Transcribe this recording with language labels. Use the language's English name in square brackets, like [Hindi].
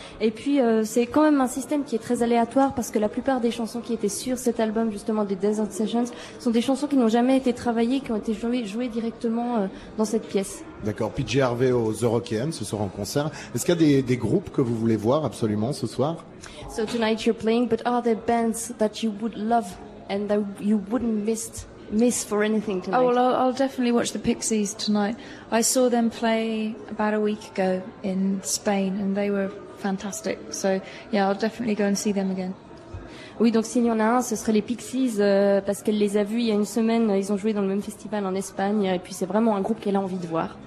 [French] Et puis c'est quand même un système qui est très aléatoire parce que la plupart des chansons qui étaient sur cet album justement des Desert Sessions sont des chansons qui n'ont jamais été travaillées, qui ont été jouées directement dans cette pièce. D'accord. PJ Harvey aux Eurokéennes ce soir en concert. Est-ce qu'il y a des groupes que vous voulez voir absolument ce soir? [English] So tonight you're playing, but are there bands that you would love and that you wouldn't miss for anything tonight? Oh, well, I'll definitely watch the Pixies tonight. I saw them play about a week ago in Spain, and they were fantastic. So, yeah, I'll definitely go and see them again. [French] Oui, donc s'il y en a un, ce serait les Pixies, parce qu'elle les a vus il y a une semaine, ils ont joué dans le même festival en Espagne, et puis c'est vraiment un groupe qu'elle a envie de voir.